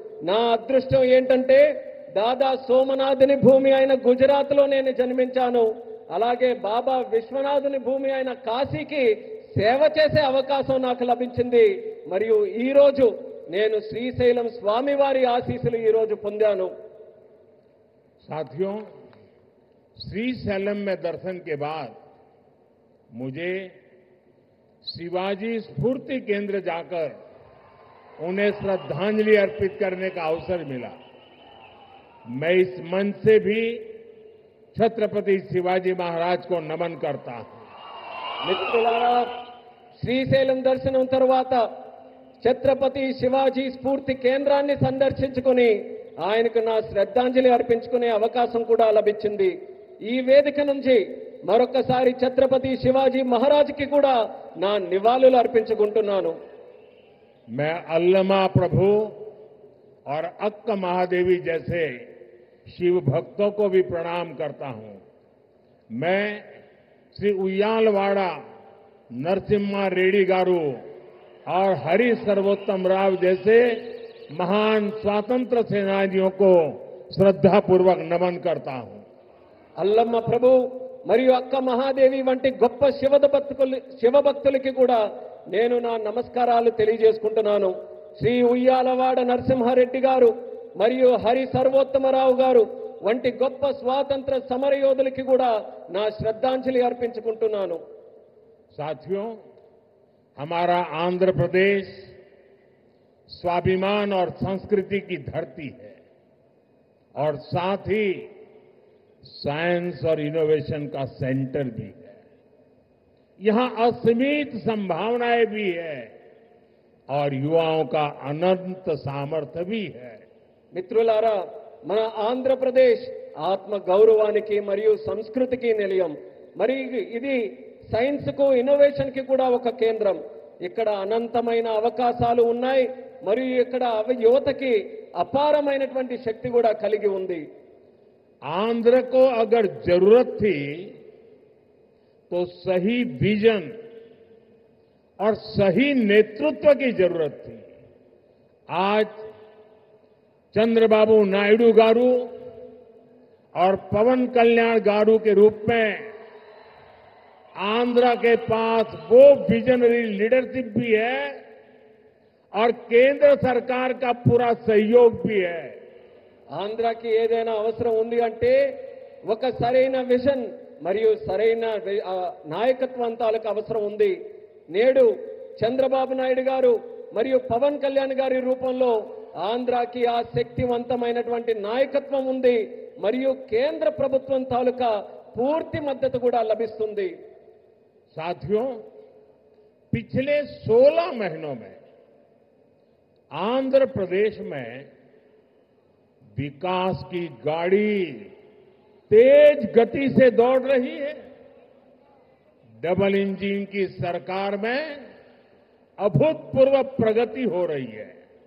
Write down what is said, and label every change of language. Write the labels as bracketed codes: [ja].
[te] నా అదృష్టం ఏంటంటే దాదా సోమనాథుని భూమి అయిన గుజరాత్లో నేను జన్మించాను. అలాగే బాబా విశ్వనాథుని భూమి అయిన కాశీకి సేవ చేసే అవకాశం నాకు లభించింది. మరియు ఈ రోజు నేను శ్రీశైలం స్వామివారి ఆశీస్సులు ఈ రోజు పొందాను. [hi] साथियों, श्रीशैलम में दर्शन के बाद मुझे शिवाजी स्फूर्ति केंद्र जाकर उन्हें श्रद्धांजलि अर्पित करने का अवसर मिला। मैं इस मंच से भी छत्रपति शिवाजी महाराज को नमन करता हूं। [te] మిత్రులారా, శ్రీశైలం దర్శనం తర్వాత ఛత్రపతి శివాజీ స్ఫూర్తి కేంద్రాన్ని సందర్శించుకుని ఆయనకు నా శ్రద్ధాంజలి అర్పించుకునే అవకాశం కూడా లభించింది. ఈ వేదిక నుంచి మరొకసారి ఛత్రపతి శివాజీ మహారాజ్కి కూడా నా నివాళులు అర్పించుకుంటున్నాను. [hi] मैं अल्लमा प्रभु और अक्क महादेवी जैसे शिव भक्तों को भी प्रणाम करता हूं। मैं श्री उయ్యాలవాడ नरसिम्हा रेड्डी गारू और हरि सर्वोत्तम राव जैसे महान स्वतंत्र सेनानियों को श्रद्धापूर्वक नमन करता हूं। [te] అల్లమ్మ ప్రభు మరియు అక్క మహాదేవి వంటి గొప్ప శివభక్తులకి కూడా నేను నా నమస్కారాలు తెలియజేసుకుంటున్నాను. శ్రీ ఉయ్యాలవాడ నరసింహారెడ్డి గారు మరియు హరి సర్వోత్తమరావు గారు వంటి గొప్ప స్వాతంత్ర సమరయోధులకి కూడా నా శ్రద్ధాంజలి అర్పించుకుంటున్నాను. [hi] साथियों, हमारा आंध्र प्रदेश स्वाभिमान और संस्कृति की धरती है और साथ ही साइंस और इनोवेशन का सेंटर भी है। यहां असीमित संभावनाएं भी है और युवाओं का अनंत सामर्थ्य भी है। [te] మిత్రులారా, మన ఆంధ్రప్రదేశ్ ఆత్మ గౌరవానికి మరియు సంస్కృతికి నిలయం. మరి ఇది సైన్స్ కు ఇన్నోవేషన్ కి కూడా ఒక కేంద్రం. ఇక్కడ అనంతమైన అవకాశాలు ఉన్నాయి మరియు ఇక్కడ యువతకి అపారమైనటువంటి శక్తి కూడా కలిగి ఉంది. [hi] आंध्र को अगर जरूरत थी तो सही विजन और सही नेतृत्व की जरूरत थी। आज चंद्रबाबू नायडू गारू और पवन कल्याण गारू के रूप में आंध्र के पास वो विजनरी लीडरशिप भी है और केंद्र सरकार का पूरा सहयोग भी है। [te] ఆంధ్రాకి ఏదైనా అవసరం ఉంది అంటే ఒక సరైన విజన్ మరియు సరైన నాయకత్వం తాలూకు అవసరం ఉంది. నేడు చంద్రబాబు నాయుడు గారు మరియు పవన్ కళ్యాణ్ గారి రూపంలో ఆంధ్రాకి ఆ శక్తివంతమైనటువంటి నాయకత్వం ఉంది మరియు కేంద్ర ప్రభుత్వం తాలూకా పూర్తి మద్దతు కూడా లభిస్తుంది. [hi] साथियों, पिछले 16 महीनों में आंध्र प्रदेश में विकास की गाड़ी तेज गति से दौड़ रही है। डबल इंजन की सरकार में अभूतपूर्व प्रगति हो रही है।